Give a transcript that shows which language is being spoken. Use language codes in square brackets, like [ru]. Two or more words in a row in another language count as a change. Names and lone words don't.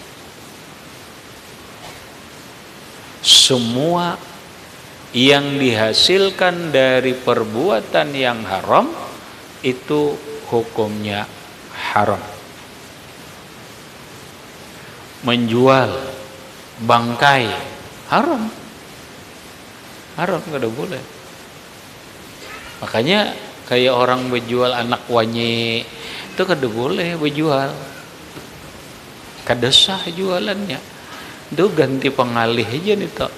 [id] Semua yang dihasilkan dari perbuatan yang haram itu hukumnya haram. Menjual bangkai haram, gak ada boleh. [bjn] Makanya kayak orang berjual anak wanyi itu kada boleh berjual, kada sah jualannya, itu ganti pengalih aja nih toh.